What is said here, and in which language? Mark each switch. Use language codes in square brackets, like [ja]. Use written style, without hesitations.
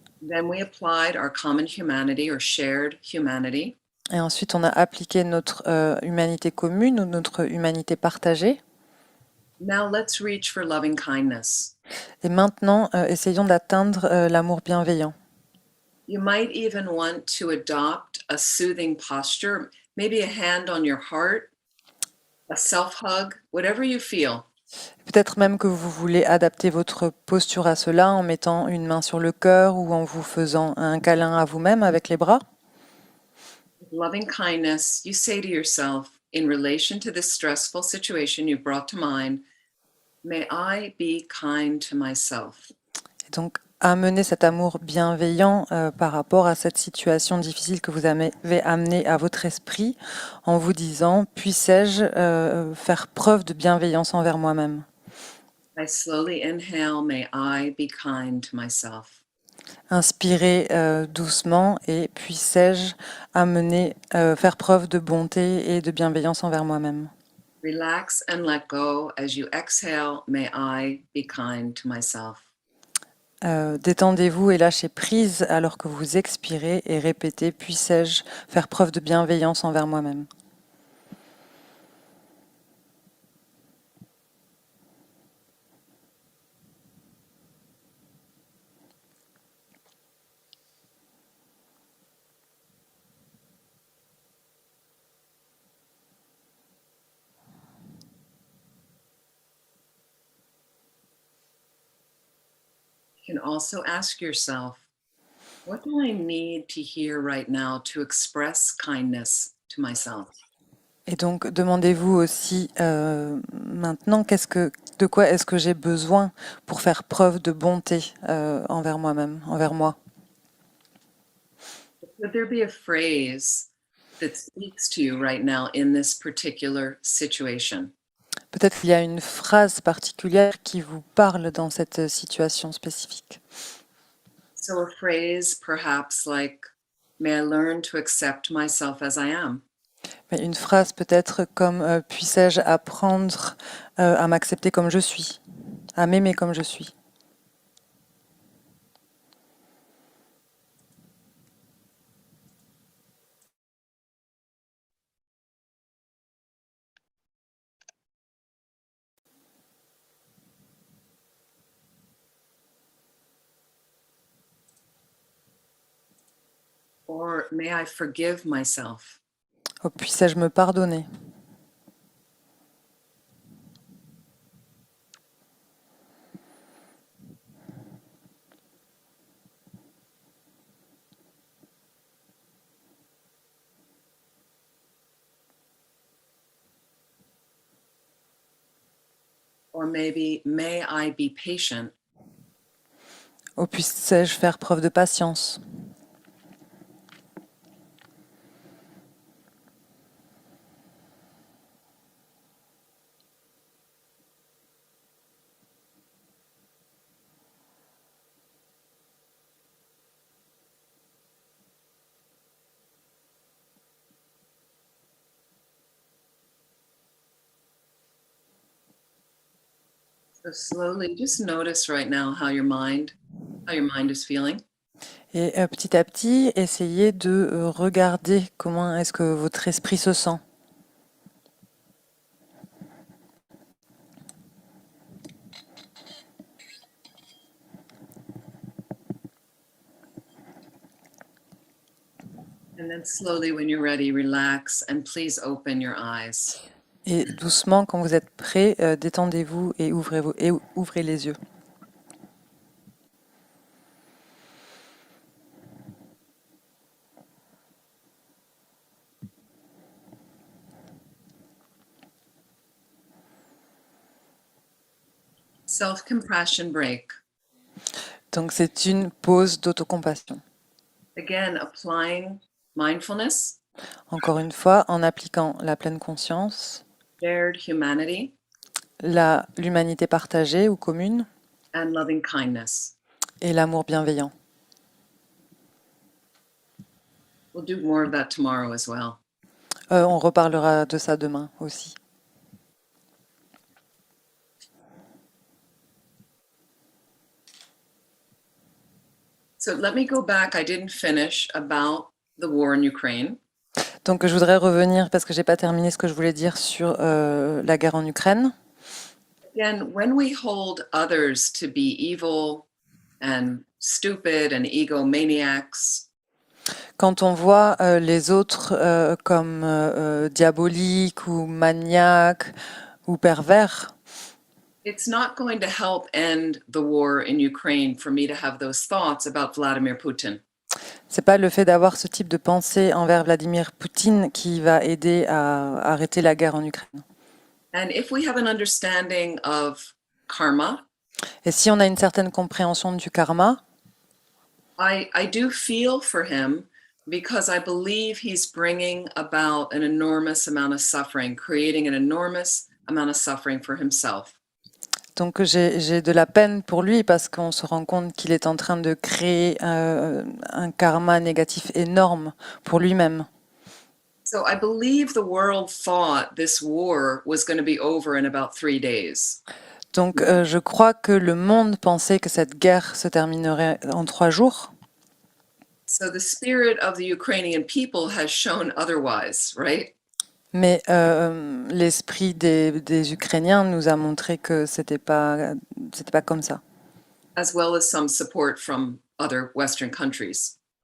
[en] then we applied our common humanity or shared humanity. [fr] Et ensuite, on a appliqué notre humanité commune ou notre humanité partagée. [en] Now let's reach for loving kindness. [fr] Et maintenant, essayons d'atteindre l'amour bienveillant. [en] You might even want to adopt a soothing posture, maybe a hand on your heart, a self-hug, whatever you feel. [fr] Peut-être même que vous voulez adapter votre posture à cela en mettant une main sur le cœur ou en vous faisant un câlin à vous-même avec les bras. [en] With loving kindness, you say to yourself, in relation to this stressful situation you brought to mind, may I be kind to myself. [fr] Et donc, amener cet amour bienveillant par rapport à cette situation difficile que vous avez amenée à votre esprit en vous disant « Puissais-je faire preuve de bienveillance envers moi-même » [en] I slowly inhale, may I be kind to myself. [fr] Inspirez doucement et puissais-je amener, faire preuve de bonté et de bienveillance envers moi-même. [en] Relax and let go as you exhale, may I be kind to myself. [fr] Détendez-vous et lâchez prise alors que vous expirez et répétez « Puissais-je faire preuve de bienveillance envers moi-même » [en] You can also ask yourself, what do I need to hear right now to express kindness to myself? [fr] Et donc, demandez-vous aussi maintenant de quoi est-ce que j'ai besoin pour faire preuve de bonté envers moi-même, envers moi. [en] Would there be a phrase that speaks to you right now in this particular situation? [fr] Peut-être qu'il y a une phrase particulière qui vous parle dans cette situation spécifique. [en] So a phrase perhaps like, may I learn to accept myself as I am? [fr] Mais une phrase peut-être comme puissais-je apprendre à m'accepter comme je suis, à m'aimer comme je suis. [en] Or may I forgive myself? [fr] Oh, puissais-je me pardonner? [en] Or maybe, may I be patient? [fr] Oh, puissais-je faire preuve de patience? [en] So slowly just notice right now how your mind is feeling. [fr] Et petit à petit, essayez de regarder comment est-ce que votre esprit se sent. [en] And then slowly, when you're ready, relax and please open your eyes. [fr] Et doucement, quand vous êtes prêt, détendez-vous et ouvrez les yeux. [en] Self-compassion break. [fr] Donc c'est une pause d'autocompassion. [en] Again, applying mindfulness, [fr] Encore une fois, en appliquant la pleine conscience, [en] shared humanity, [fr] l'humanité partagée ou commune [en] and loving kindness. [fr] et l'amour bienveillant. [en] We'll do more of that tomorrow as well. [fr] On reparlera de ça demain aussi. [en] So let me go back. I didn't finish about the war in Ukraine. [fr] Donc je voudrais revenir, parce que j'ai pas terminé ce que je voulais dire sur la guerre en Ukraine. [en] Again, when we hold others to be evil and stupid and egomaniacs, [fr] Quand on voit les autres comme diaboliques ou maniaques ou pervers, [en] it's not going to help end the war in Ukraine for me to have those thoughts about Vladimir Putin. [fr] c'est pas le fait d'avoir ce type de pensée envers Vladimir Poutine qui va aider à arrêter la guerre en Ukraine. [en] And if we have an understanding of karma, [fr] Et si on a une certaine compréhension du karma, [en] I do feel for him because I believe he's bringing about an enormous amount of suffering, creating an enormous amount of suffering for himself. [fr] donc j'ai de la peine pour lui parce qu'on se rend compte qu'il est en train de créer un karma négatif énorme pour lui-même. [en] So I believe the world thought this war was going to be over in about 3 days. [fr] Donc je crois que le monde pensait que cette guerre se terminerait en 3 jours. [en] So the spirit of the Ukrainian people has shown otherwise, right? [fr] Mais l'esprit des Ukrainiens nous a montré que c'était pas comme ça. [en] As well as some support from other Western countries.